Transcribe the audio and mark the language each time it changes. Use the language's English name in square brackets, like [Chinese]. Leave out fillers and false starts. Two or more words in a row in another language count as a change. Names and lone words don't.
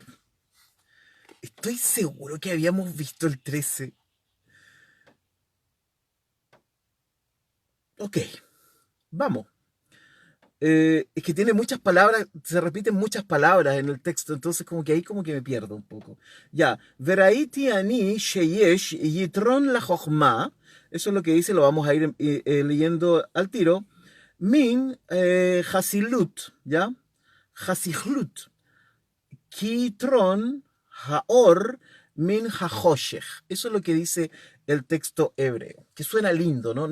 [Spanish] Estoy seguro que habíamos visto el 13. Ok, vamos. Es que tiene muchas palabras, se repiten muchas palabras en el texto, entonces como que ahí como que me pierdo un poco. Ya, [Hebrew] וראיתי אני שיש יתרון ל חכמה, [Spanish] eso es lo que dice, lo vamos a ir leyendo al tiro. [Hebrew] מן הסכלות, ¿ya? הסכלות כיתרון האור מן החושך. [Spanish] Eso es lo que dice el texto hebreo, que suena lindo, ¿no?